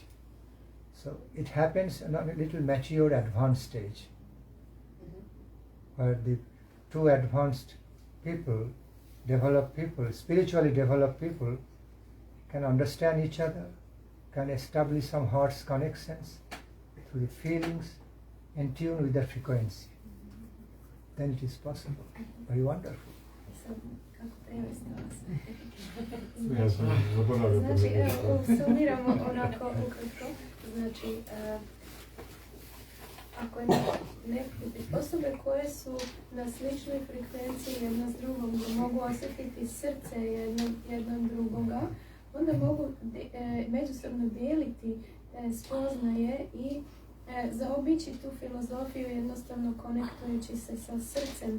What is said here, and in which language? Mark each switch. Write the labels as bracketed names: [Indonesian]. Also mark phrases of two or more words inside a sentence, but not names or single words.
[English] So it happens in a little mature, advanced stage, where the two advanced people, spiritually developed people, can understand each other, can establish some heart's connections through the feelings, and tune with that frequency. Then it is possible. Very wonderful. [Bosnian] Ja sam zaboravio. Znači, evo, sumiramo onako ukratko. Znači, ako je osobe koje su na sličnoj frekvenciji jedna s drugom, da mogu osjetiti srce jednog drugoga, onda mogu međusobno dijeliti spoznaje i zaobići tu filozofiju jednostavno konektujući se sa srcem.